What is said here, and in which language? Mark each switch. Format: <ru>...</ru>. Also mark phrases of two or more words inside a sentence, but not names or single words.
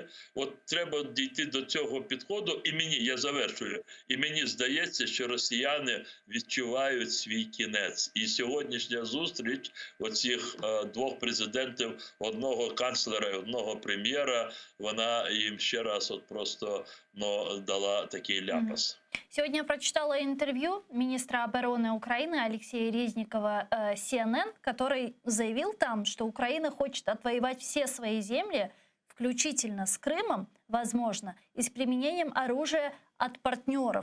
<uk>От треба дійти до цього підходу. І мені, я завершую, і мені здається, що росіяни відчувають свій кінець. І сьогоднішня зустріч оцих двох президентів, одного канцлера і одного прем'єра, вона їм ще раз от просто дала такий ляпас.</uk> <ru>Сегодня я прочитала интервью министра обороны Украины Алексея Резникова CNN, который заявил там, что Украина хочет отвоевать все свои земли, включительно с Крымом, возможно, и с применением оружия от партнеров.</ru>